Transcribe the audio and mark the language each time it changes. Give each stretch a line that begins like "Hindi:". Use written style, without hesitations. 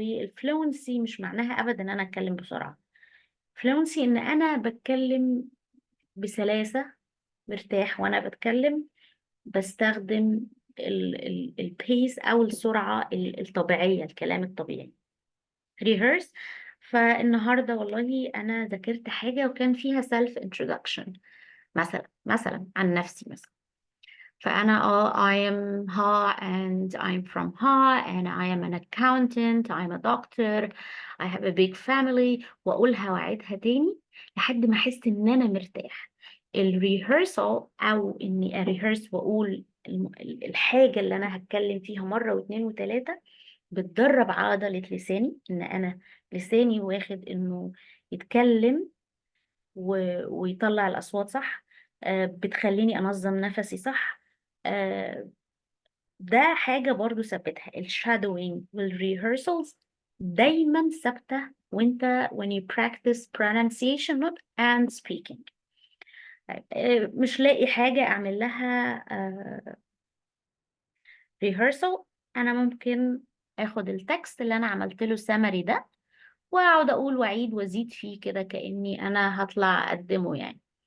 Arabic: والفلونسي مش معناها أبدا إن أنا أتكلم بسرعة. فلونسي إن أنا بتكلم بسلاسة، مرتاح وأنا بتكلم، بستخدم البيس أو السرعة الطبيعية، الكلام الطبيعي. ريهرس. فالنهاردة والله أنا ذاكرت حاجة وكان فيها self introduction، مثلا عن نفسي مثلا.
English: فأنا I am Ha and I'm from Ha and I am an accountant, I'm a doctor, I have a big family، وأقولها وأعيدها تاني لحد ما أحس إن أنا مرتاح.
Arabic: الريهرسال أو إني أريهرس وأقول الحاجة اللي أنا هتكلم فيها مرة واثنين وثلاثة، بتدرب عضلة لساني، إن أنا لساني واخد إنه يتكلم ويطلع الأصوات صح. بتخليني أنظم نفسي صح. آه، ده حاجة برضو ثبتها. الشادوينج والريهرسالز دايما ثابتة وانت when you practice pronunciation and speaking. طيب، مش لاقي حاجة أعمل لها rehearsal، أنا ممكن أخد التكست اللي أنا عملت له summary ده وأقعد أقول وأعيد وأزيد فيه كده كأني أنا هطلع أقدمه يعني.